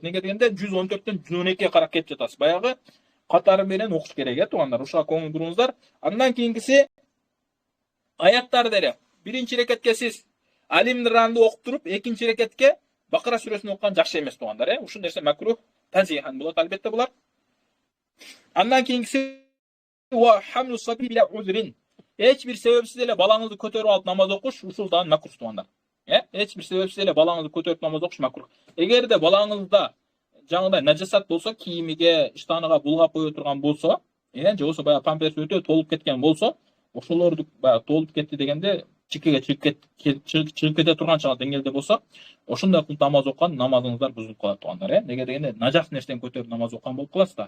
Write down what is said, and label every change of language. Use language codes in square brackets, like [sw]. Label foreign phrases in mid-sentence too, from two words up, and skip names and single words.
[ky] Неге дегенде 114төн 112-ге карап кетип жатасыз. Баягы катары менен окуш керек, туугандар. Ушуга көңүл буруңуздар. Андан кийинкиси аяттар деле. Биринчи рекетке сиз Али Имранды окуп туруп, экинчи рекетке Бакара сүрөсүн окуган жакшы эмес туугандар, Ушул нерсе [ar] مكروه تنزيها [ky] болот, албетте булар. Андан кийинкиси [ar] وحمل الصبي بلا عذر. [ky] Эч бир себепсиз эле балаңызды көтөрүп алып намаз окуш, ушул да макрух туугандар. Эч бир себепсиз эле балаңызды көтөрүп намаз окуш макрух. Эгерде балаңызда жаңыдай нажасат болсо, кийимиге, иштаныга булгап кое турган болсо, же болбосо баягы памперс өтө толуп кеткен болсо, ошолорду баягы толуп кетти дегенде чикеге чыгып кете турган деңгээлде болсо, ошондой кылып намаз окуган намазыңыздар бузулуп калат туугандар, Неге дегенде нажас нерсени көтөрүп намаз окуган болуп каласыз да.